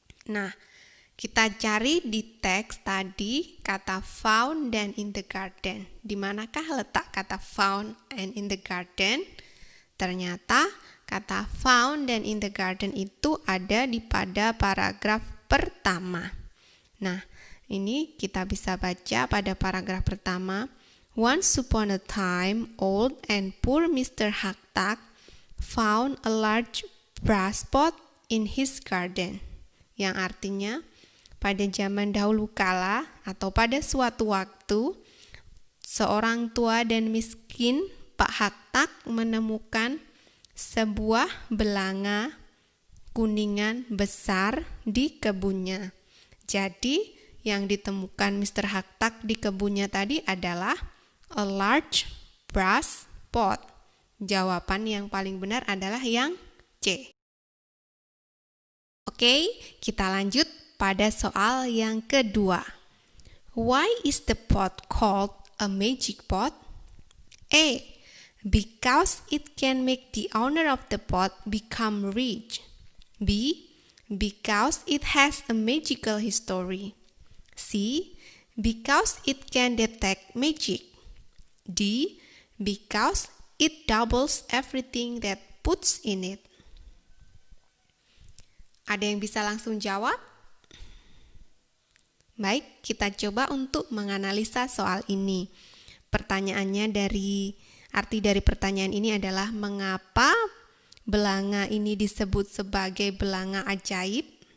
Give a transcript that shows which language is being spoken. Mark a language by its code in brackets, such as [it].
[id] Nah, kita cari di teks tadi kata [en] found [id] dan [en] in the garden. [id] Di manakah letak kata [en] found and in the garden? [id] Ternyata kata [en] found [id] dan [en] in the garden [id] itu ada pada paragraf pertama. Nah, ini kita bisa baca pada paragraf pertama. [en] Once upon a time, old and poor Mr. Haktak found a large brass pot in his garden. [id] Yang artinya, pada zaman dahulu kala atau pada suatu waktu, seorang tua dan miskin Pak Haktak menemukan sebuah belanga kuningan besar di kebunnya. Jadi, yang ditemukan Mr. Haktak di kebunnya tadi adalah [en] a large brass pot. [id] Jawaban yang paling benar adalah yang C. Oke, kita lanjut pada soal yang kedua. [en] Why is the pot called a magic pot? A. Because it can make the owner of the pot become rich. B. Because it has a magical history. C. Because it can detect magic. D. Because it doubles everything that puts in it. [id] Ada yang bisa langsung jawab? Baik, kita coba untuk menganalisa soal ini. Pertanyaannya arti dari pertanyaan ini adalah mengapa belanga ini disebut sebagai belanga ajaib?